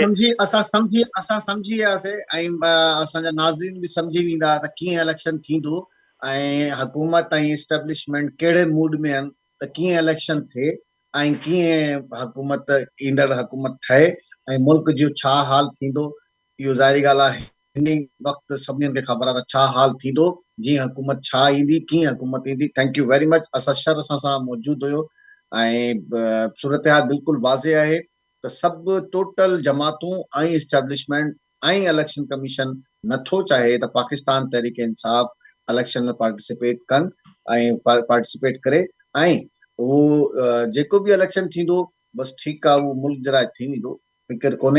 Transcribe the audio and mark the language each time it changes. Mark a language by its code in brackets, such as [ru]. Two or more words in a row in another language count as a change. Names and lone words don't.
[sd] असां सम्झी वियासीं ऐं असांजा नाज़रीन बि सम्झी वेंदा त कीअं इलेक्शन थींदो ऐं हुकूमत ऐं इस्टेब्लिशमेंट कहिड़े मूड में आहिनि त कीअं इलेक्शन थिए ऐं कीअं हुकूमत ईंदड़ हुकूमत ठहे ऐं मुल्क जो छा हाल थींदो। इहो ज़ाहिरी ॻाल्हि आहे, हिन वक़्तु सभिनीनि खे ख़बर आहे त छा हाल थींदो, जीअं हुकूमत छा ईंदी, कीअं हुकूमत ईंदी। [en] thank you very much. [sd] असर असां सां मौजूदु हुयो ऐं सूरत हाल बिल्कुलु वाज़े आहे त सभु टोटल जमातूं ऐं इस्टेब्लिशमेंट ऐं इलेक्शन कमीशन नथो चाहे त पाकिस्तान तहरीक इंसाफ़ इलेक्शन में पार्टिसिपेट कनि ऐं पार्टिसिपेट करे ऐं उहो जेको बि इलेक्शन थींदो बसि ठीकु आहे, उहो मुल्क जे लाइ थी वेंदो, फिकर कोन्हे।